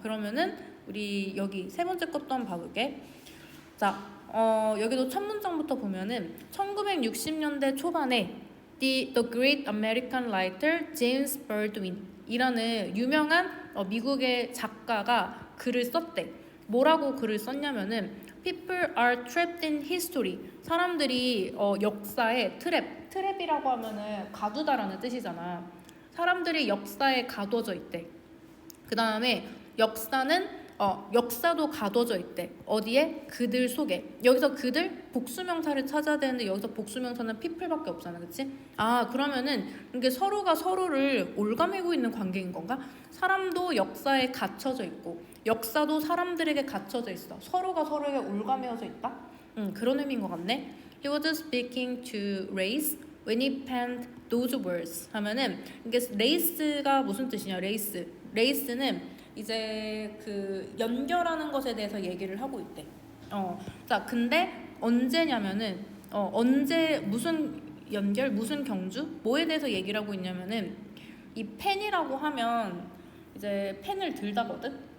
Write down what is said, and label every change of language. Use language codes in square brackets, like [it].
[ko] 그러면은 우리 여기 세 번째 것도 한번 봐볼게. 자, 여기도 첫 문장부터 보면은 1960년대 초반에 The Great American Writer James Baldwin 이라는 유명한 미국의 작가가 글을 썼대. 뭐라고 글을 썼냐면은 [en] People are trapped in history. [ko] 사람들이 역사의 트랩이라고 하면은 가두다라는 뜻이잖아. 사람들이 역사에 가둬져 있대. 그 다음에 역사도 가둬져 있대. 어디에? 그들 속에. 여기서 그들 복수명사를 찾아야 되는데 여기서 복수명사는 people밖에 없잖아, 그치? 그러면은 이게 서로가 서로를 올가매고 있는 관계인 건가? 사람도 역사에 갇혀져 있고 역사도 사람들에게 갇혀져 있어. 서로가 서로에게 올가매어져 있다? 그런 의미인 것 같네. [en] He was speaking to race when he penned those words. [ko] 하면은 이게 레이스가 무슨 뜻이냐? 레이스는 이제 그 연결하는 것에 대해서 얘기를 하고 있대. 자, 근데 언제냐면은 언제 무슨 연결, 무슨 경주, 뭐에 대해서 얘기를 하고 있냐면은 이 펜이라고 하면 이제 펜을 들다거든.